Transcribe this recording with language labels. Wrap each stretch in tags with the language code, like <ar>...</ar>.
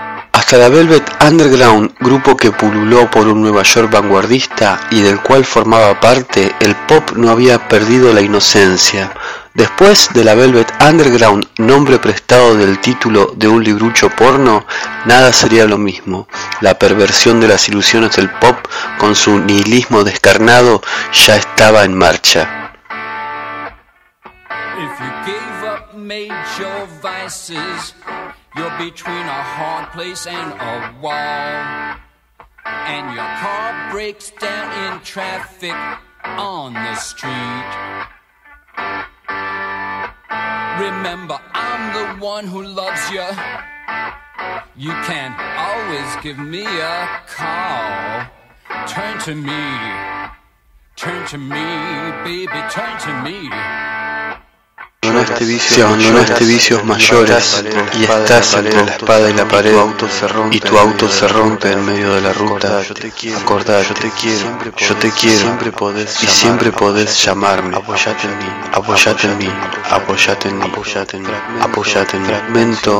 <es>Hasta la Velvet Underground, grupo que pululó por un Nueva York vanguardista y del cual formaba parte, el pop no había perdido la inocencia. Después de la Velvet Underground, nombre prestado del título de un librucho porno, nada sería lo mismo. La perversión de las ilusiones del pop, con su nihilismo descarnado, ya estaba en marcha.</es> <en>If you gave up major vices, you're between a hard place and a wall. And your car breaks down in traffic on the street. Remember, I'm the one who loves you. You can always give me a call. Turn to me. Turn to me, baby, turn to me.</en> <es>Si abandonaste vicios mayores y estás entre la espada y la pared y tu auto se rompe en medio de la ruta, acordate, yo te quiero y siempre podés llamarme. Apóyate en mí, apóyate en mí, apóyate en mí, apóyate en mí.</es>